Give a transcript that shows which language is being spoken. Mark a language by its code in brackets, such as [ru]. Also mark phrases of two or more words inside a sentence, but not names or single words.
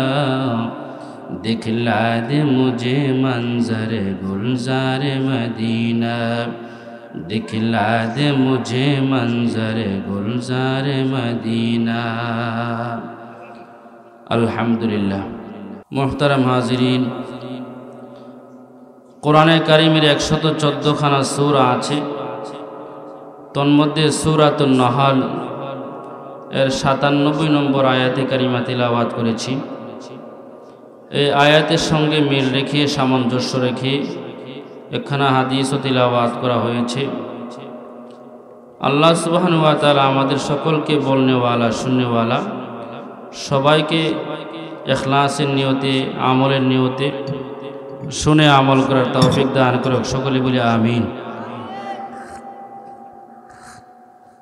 [ur] دکھلا دے مجھے منظر گلزار مدینہ دکھلا دے مجھے منظر گلزار مدینہ الحمدللہ محترم حاضرین [bn] কোরআনে কারিমের 114 খানা সূরা আছে তন্মধ্যে সূরাতুন নাহল এর 97 নম্বর আয়াতে কারিমা তিলাওয়াত করেছি এই আয়াতের সঙ্গে মিল রেখে সামঞ্জস্য রেখে একখানা হাদিসও তিলাওয়াত করা হয়েছে [ar] الله سبحانه وتعالى [bn] আমাদের সকলকে [ur] بولنے والا سننے والا [bn] সবাইকে ইখলাসের নিয়তে আমলের নিয়তে শুনে আমল করার তৌফিক দান করুক সকলে বলি আমিন